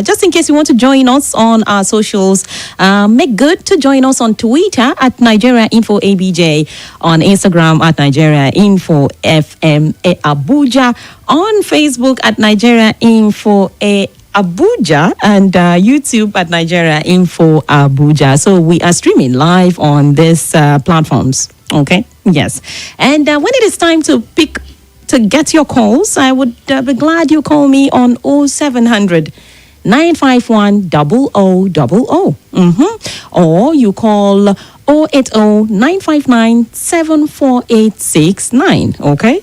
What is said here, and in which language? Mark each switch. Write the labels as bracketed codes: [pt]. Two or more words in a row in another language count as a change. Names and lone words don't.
[en] Just in case you want to join us on our socials, make good to join us on Twitter at Nigeria Info ABJ, on Instagram at Nigeria Info FM Abuja, on Facebook at Nigeria Info Abuja, and YouTube at Nigeria Info Abuja. So we are streaming live on these platforms. Okay, yes. And when it is time to get your calls, I would be glad you call me on 0700 951 0000. Or you call 080 959 74869. Okay?